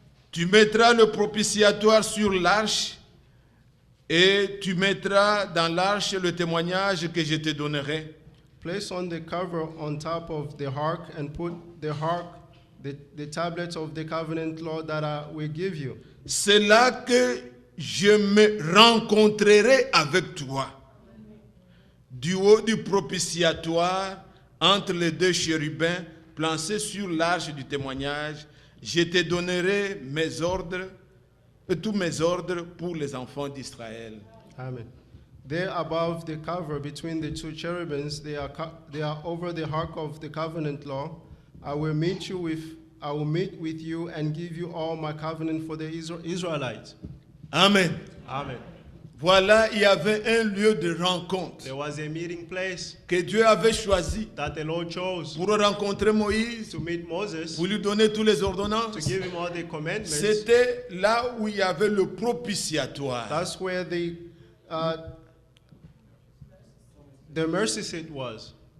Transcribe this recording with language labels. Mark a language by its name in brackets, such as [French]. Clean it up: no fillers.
[French] tu mettras le propitiatoire sur l'arche et tu mettras dans l'arche le témoignage que je te donnerai. [English] Place on the cover on top of the ark and put the ark, the tablets of the covenant law that I will give you. [French] C'est là que je me rencontrerai avec toi. Du haut du propitiatoire, entre les deux chérubins, placés sur l'arche du témoignage, je te donnerai mes ordres, tous mes ordres pour les enfants d'Israël. Amen. [English] There above the cover between the two cherubims, they are over the ark of the covenant law. I will meet with you and give you all my covenant for the Israelites. Amen. Amen. [French] Voilà, il y avait un lieu de rencontre [English] There was a meeting place [French] que Dieu avait choisi [English] that the Lord chose [French] pour rencontrer Moïse, [English] to meet Moses, [French] pour lui donner toutes les [English] to [French] ordonnances. [English] give him all the commandments. [French] C'était là où il y avait le propitiatoire. [English] That's where the mercy seat was.